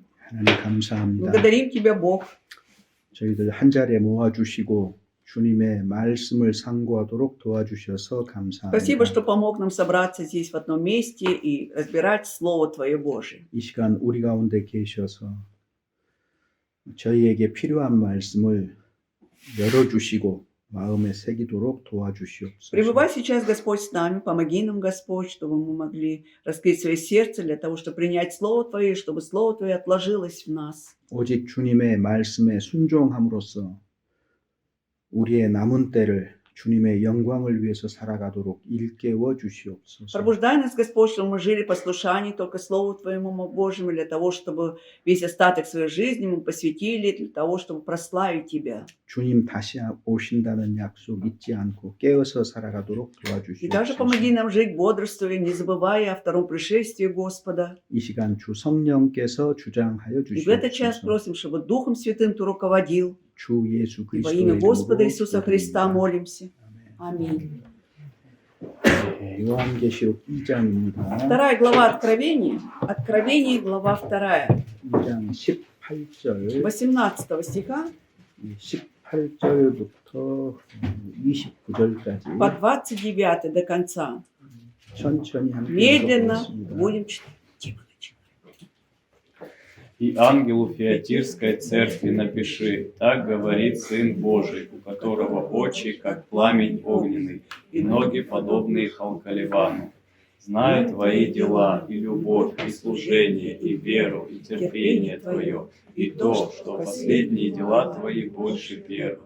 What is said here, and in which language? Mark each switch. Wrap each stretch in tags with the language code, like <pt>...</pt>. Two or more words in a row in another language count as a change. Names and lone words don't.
<ko>하나님 감사합니다.</ko> <ru>Благодарим Тебя, Бог.</ru> <ko>저희들 한 자리에 모아주시고 주님의 말씀을 상고하도록 도와주셔서 감사합니다.</ko> <ru>Спасибо, что помог нам собраться здесь в одном месте и разбирать Слово Твое Божие.</ru> <ko>이 시간 우리 가운데 계셔서 저희에게 필요한 말씀을 열어주시고 마음에 새기도록 도와주시옵소서.</ko> <ru>Пребывай сейчас, Господь, с нами. Помоги нам, Господь, чтобы мы могли раскрыть свое сердце для того, чтобы принять Слово Твое, чтобы Слово Твое отложилось в нас.</ru> <ko>오직 주님의 말씀에 순종함으로써 우리의 남은 때를 주님의 영광을 위해서 살아가도록 일깨워 주시옵소서.</ko> <ru>Пробуждай нас, Господь, чтобы мы жили в послушании только Слову Твоему Божьему, для того, чтобы весь остаток своей жизни мы посвятили для того, чтобы прославить Тебя.</ru> <ko>주님 다시 오신다는 약속 잊지 않고 깨어서 살아가도록</ko> <ru>И также помоги</ru> <ko>도와주시옵소서.</ko> <ru>нам жить бодрствуя, не забывая о втором пришествии Господа.</ru> <ko>이 시간 주 성령께서 주장하여</ko> <ru>И в этот час</ru> <ko>주시옵소서.</ko> <ru>просим, чтобы Духом Святым Ты руководил.</ru> <ko>주 예수</ko> <ru>И во</ru> <ko>그리스도의</ko> <ru>имя Господа</ru> <ko>이름으로</ko> <ru>Иисуса Христа</ru> <ko>기도드립니다.</ko> <ru>молимся. Аминь.</ru> <ko>네, 요한계시록 2장입니다.</ko> <ru>Вторая глава Откровения. Откровение, глава 2.</ru> <ko>2장 18절</ko> <ru>18 стиха</ru> <ko>18절부터 29절까지</ko> <ru>по 29 до конца.</ru> <ko>천천히 함께</ko> <ru>Медленно</ru> <ko>읽어보겠습니다.</ko> <ru>будем читать. «И ангелу Фиатирской церкви напиши, так говорит Сын Божий, у которого очи, как пламень огненный, и ноги, подобные халкаливану. Знаю твои дела, и любовь, и служение, и веру, и терпение твое, и то, что последние дела твои больше первых.</ru>